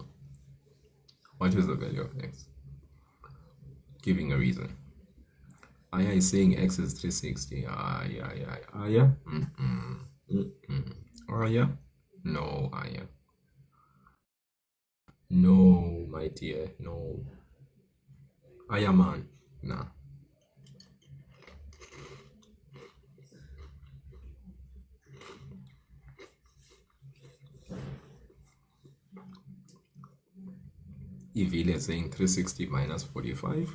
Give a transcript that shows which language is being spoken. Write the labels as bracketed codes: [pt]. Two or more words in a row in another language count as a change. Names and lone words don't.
[en] What is the value of X? Giving a reason. Aya is saying X is 360. Aya? Aya? No, Aya. No, my dear, no. Aya man, nah. Evil is saying 360 minus 45.